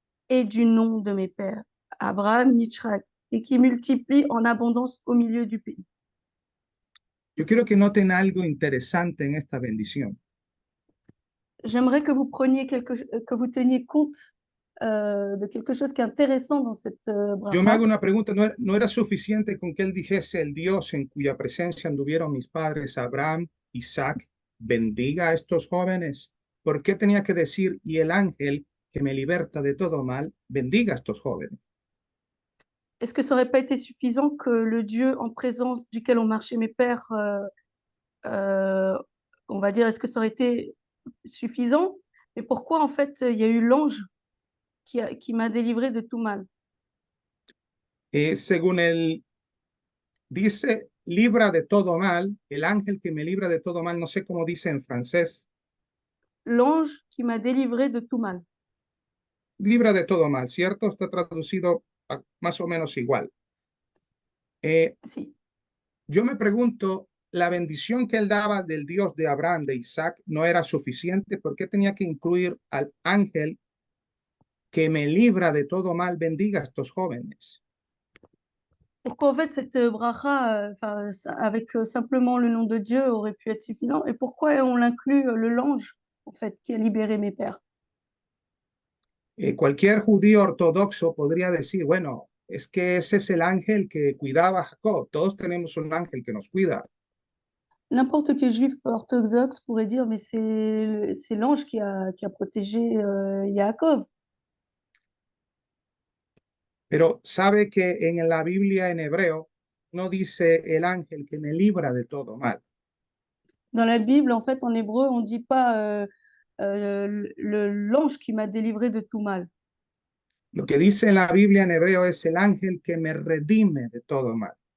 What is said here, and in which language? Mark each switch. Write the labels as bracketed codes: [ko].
[fr] et du nom de mes pères, Abraham, Yitzhak, et qui multiplie en abondance au milieu du pays. [es] Yo quiero que noten algo interesante en esta bendición. [fr] J'aimerais que vous que vous teniez compte de quelque chose qui est intéressant dans cette [es] Yo me hago una pregunta, ¿no era suficiente con que él dijese el Dios en cuya presencia anduvieron mis padres Abraham, Isaac, bendiga a estos jóvenes? ¿Por qué tenía que decir, y el ángel que me liberta de todo mal, bendiga a estos jóvenes? [fr] Est-ce que ça aurait pas été suffisant que le Dieu en présence duquel ont marché mes pères, euh, on va dire, est-ce que ça aurait été suffisant? Mais pourquoi en fait il y a eu l'ange qui m'a délivré de tout mal? [es] Según él dice, libra de todo mal, el ángel que me libra de todo mal, no sé cómo dice en francés, [fr] L'ange qui m'a délivré de tout mal. [es] libra de todo mal, ¿cierto? Está traducido más o menos igual. Si. Yo me pregunto, la bendición que él daba del Dios de Abraham, de Isaac, no era suficiente. ¿Por qué tenía que incluir al ángel que me libra de todo mal, bendiga a estos jóvenes? [fr] Pourquoi en fait cette bracha, avec simplement le nom de Dieu aurait pu être suffisant? Et pourquoi on l'inclut l'ange en fait qui a libéré mes pères? [es] Cualquier judío ortodoxo podría decir, bueno, es que ese es el ángel que cuidaba a Jacob. Todos tenemos un ángel que nos cuida. [fr] N'importe quel juif orthodoxe pourrait dire, mais c'est l'ange qui a protégé Yaakov. [es] Pero sabe que en la Biblia en hebreo no dice el ángel que me libra de todo mal. [fr] Dans la Bible, en fait, en hébreu, on ne dit pas l'ange qui m'a délivré de tout mal. [es] Lo que dice en la Biblia en hebreo es el ángel que me redime de todo mal.